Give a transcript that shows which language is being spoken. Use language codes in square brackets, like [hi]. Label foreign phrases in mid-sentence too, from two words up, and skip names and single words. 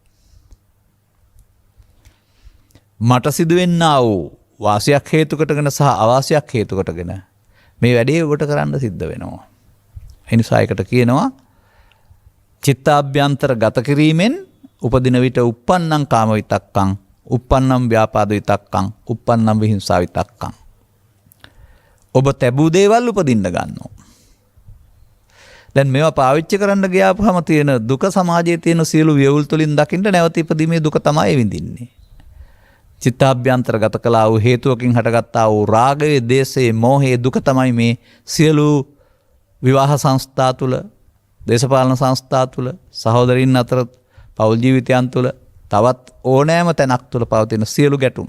[si] මට සිදුවෙන්නා වූ වාසියක් හේතු කොටගෙන සහ අවාසියක් හේතු කොටගෙන මේ වැඩේ ඔබට කරන්න සිද්ධ වෙනවා. එනිසා ඒකට කියනවා චිත්තාභ්‍යන්තර ගත කිරීමෙන් උපදින විට [pi] uppannam කාම විතක්කං, uppannam ව්‍යාපාද විතක්කං, uppannam විහිංසා විතක්කං. [si] ඔබ තැබූ දේවල් උපදින්න ගන්නවා. දැන් මේවා පාවිච්චි කරන්න ගියාපුවම තියෙන දුක සමාජයේ තියෙන සියලු ව්‍යවුල් තුලින් දකින්න නැවත ඉපදීමේ දුක තමයි විඳින්නේ. චිත්තාභ්‍යන්තර ගත කළා වූ හේතුවකින් හටගත්තා වූ රාගයේ, දේශයේ, මෝහයේ දුක තමයි මේ සියලු විවාහ සංස්ථා තුළ, දේශපාලන සංස්ථා තුළ, සහෝදරින් අතර පෞල් ජීවිතයන් තුළ, තවත් ඕනෑම තැනක් තුළ පවතින සියලු ගැටුම්.